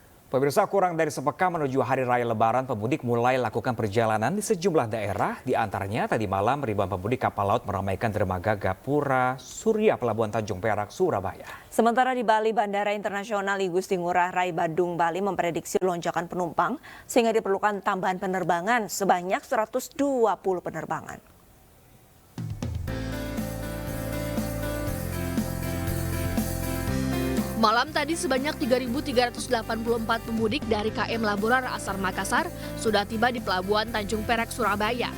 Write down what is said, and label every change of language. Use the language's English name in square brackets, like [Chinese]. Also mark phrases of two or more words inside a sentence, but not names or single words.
[Indonesian] Pemirsa, kurang dari sepekan menuju Hari Raya Lebaran, pemudik mulai lakukan perjalanan di sejumlah daerah. Di antaranya tadi malam ribuan pemudik kapal laut meramaikan dermaga Gapura Surya Pelabuhan Tanjung Perak, Surabaya. Sementara di Bali, Bandara Internasional I Gusti Ngurah Rai Badung, Bali memprediksi lonjakan penumpang sehingga diperlukan tambahan penerbangan sebanyak 120 penerbangan. Malam tadi sebanyak 3.384 pemudik dari KM Laburar Asar Makassar sudah tiba di Pelabuhan Tanjung Perak, Surabaya.